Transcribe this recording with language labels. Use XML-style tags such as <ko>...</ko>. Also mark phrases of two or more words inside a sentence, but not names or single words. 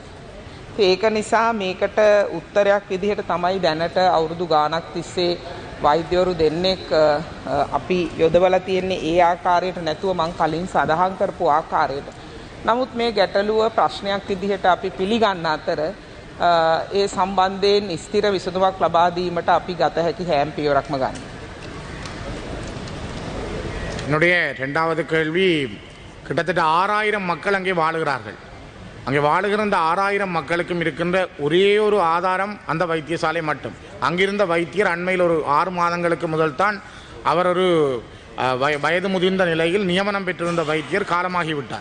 <si>ඒක නිසා මේකට උත්තරයක් විදිහට තමයි දැනට අවුරුදු ගාණක් තිස්සේ වෛද්‍යවරු දෙන්නෙක් අපි යොදවලා තියෙන්නේ ඒ ආකාරයට නැතුව මං කලින් සඳහන් කරපු ආකාරයට. නමුත් මේ ගැටලුව ප්‍රශ්නයක් විදිහට අපි පිළිගන්න අතර ඒ සම්බන්ධයෙන් ස්ථිර විසඳුමක් ලබා දීමට අපි ගත හැකි හැම පියවරක්ම ගන්න.</si> <ta>என்னுடைய ரெண்டாவது கேள்வி, கிட்டத்தட்ட 6000 மக்கள் அங்கே வாழுகிறார்கள். அங்கே வாழுகிற அந்த 6000 மக்களுக்கும் இருக்கின்ற ஒரே ஒரு ஆதாரம் அந்த வைத்தியசாலை மட்டும். அங்கிருந்த வைத்தியர் அண்மையில் ஒரு 6 மாதங்களுக்கு முதல் தான் அவர் ஒரு வயது முதிர்ந்த நிலையில் நியமனம் பெற்றிருந்த வைத்தியர் காலமாகிவிட்டார்.</ta>